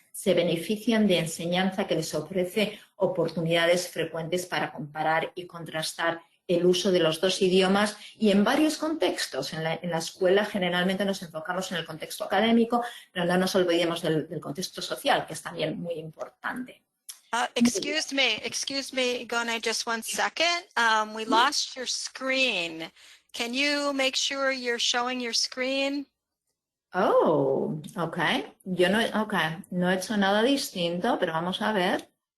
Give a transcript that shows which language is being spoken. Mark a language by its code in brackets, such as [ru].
[es] se benefician de enseñanza que les ofrece oportunidades frecuentes para comparar y contrastar el uso de los dos idiomas y en varios contextos. En la escuela generalmente nos enfocamos en el contexto académico, pero no nos olvidemos del contexto social, que es también muy importante. [en] Excuse me, Gone, just one second. We lost your screen. Can you make sure you're showing your screen? [es] Oh, ok. Yo no, okay. No he hecho nada distinto, pero vamos a ver.